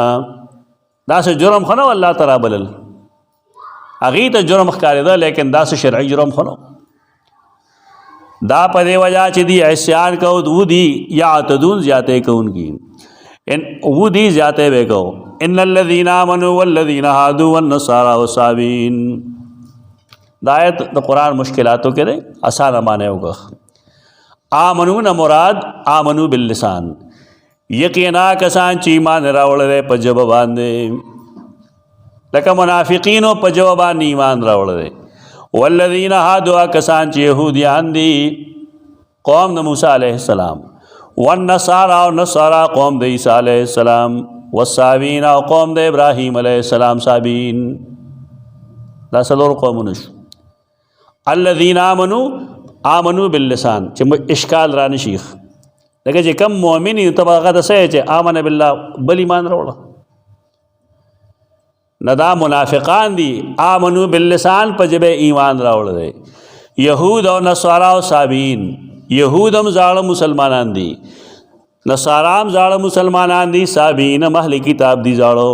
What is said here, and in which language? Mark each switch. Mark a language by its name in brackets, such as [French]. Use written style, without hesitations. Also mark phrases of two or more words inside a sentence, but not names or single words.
[Pashto] دا سه جرم خو نه الله تعالی بلل، هغې ته جرم ښکارېده لیکن دا سه شرعي جرم خو نه. دا په دې وجه چې دی عصیان کو، و دي یعتدون زیاتې کوونکي، و دي زیاتې به کو. [Arabic] ان الذين آمنوا والذين هادوا والنصارى والصابئين، [Pashto] دا آیت د قرآن مشکلاتو کې دی، اسانه معنی وکړه. [Arabic] آمنو نه مراد آمنو باللسان، [Pashto] یقینا کسان چې ایمان راوړی په ژبه باندې، لکه منافقینو په ژبه باندې ایمان راوړی. [Arabic] والذین هادوا، [Pashto] کسان چې یهودیان دي قوم د موسی علیه السلام. والنصارى، او نصارى قوم د عیسی علیه السلام. والصابئین، او قوم د ابراهیم علیه السلام صابئین. دا څلور قومونه شو. [Arabic] الذین آمنوا باللسان، [Pashto] چې اشکال را نشي لکه چې کم مؤمن یو ته به هغه ته څه چې [Arabic] آمن بالله [Pashto] بل ایمان راوړه، نه دا منافقان دي. [Arabic] آمنو باللسان [Pashto] په ژبه ایمان راوړی دی. یهود او نصارا او صابئین، یهود هم زاړه مسلمانان دي، نصارا هم زاړه مسلمانان دي، صابئین هم اهل کتاب دي زاړه.